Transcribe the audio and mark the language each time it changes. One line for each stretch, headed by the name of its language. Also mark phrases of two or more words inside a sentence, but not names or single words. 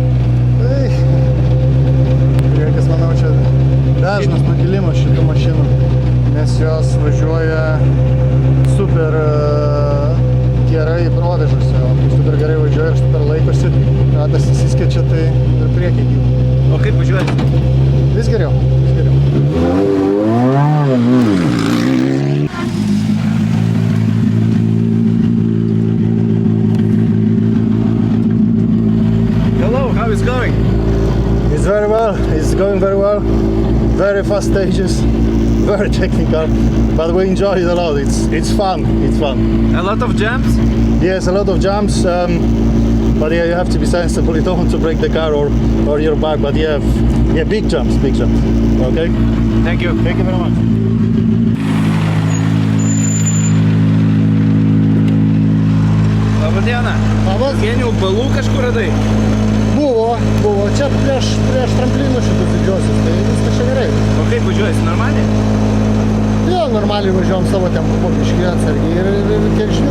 Lithuanian: Priekis, manau, čia dažnas nudilimas šitų mašinų, nes jos važiuoja super gerai provėžusi, o kai super gerai važiuoja ir super laikosi, ratas įsiskečia, tai ir priekiai gyvo. O kaip važiuoji? Vis geriau, vis geriau.
English: Hello, how is going? It's very well, it's going very well. Very fast stages, very technical, but we enjoy it a lot. It's fun, it's fun. A lot of jumps? Yes, a lot of jumps, but yeah, you have to be sensible. You don't want to break the car or your back, but yeah, big jumps, big jumps. Okay? Thank you. Thank you very much.
Lithuanian: Labą dieną. Labas. Vienių balų kažkur radai? Buvo. Čia prieš tramplinų šitus didžiosius, tai viskas čia gerai. O kaip važiuoji? Normaliai? Jo, normaliai važiuojam savo tempu po biškį atsargiai ir kiek žinių.